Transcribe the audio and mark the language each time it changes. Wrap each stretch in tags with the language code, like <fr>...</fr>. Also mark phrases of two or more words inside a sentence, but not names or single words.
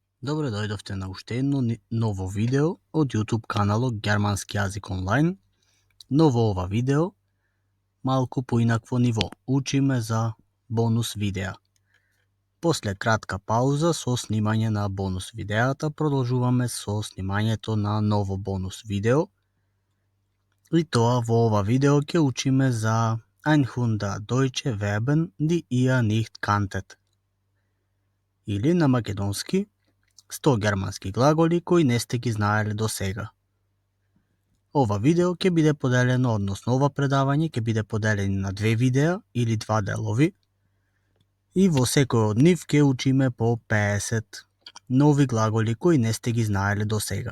<mk>Добре дојдовте на уште едно ново видео од YouTube каналот Германски јазик онлайн, но во ова видео малку поинакво ниво. Учиме за бонус видеа. После кратка пауза со снимање на бонус видеата, продолжуваме со снимањето на ново бонус видео. И тоа во ова видео ќе учиме за</mk> <de>Einhundert Deutsche Verben, die ihr nicht kanntet.</de> <mk>Или на македонски 100 германски глаголи кои не сте ги знаеле до сега. Ова видео ќе биде поделено, односно ова предавање ќе биде поделено на две видеа или два делови. И во секој од нив ќе учиме по 50 нови глаголи кои не сте ги знаеле до сега.</mk>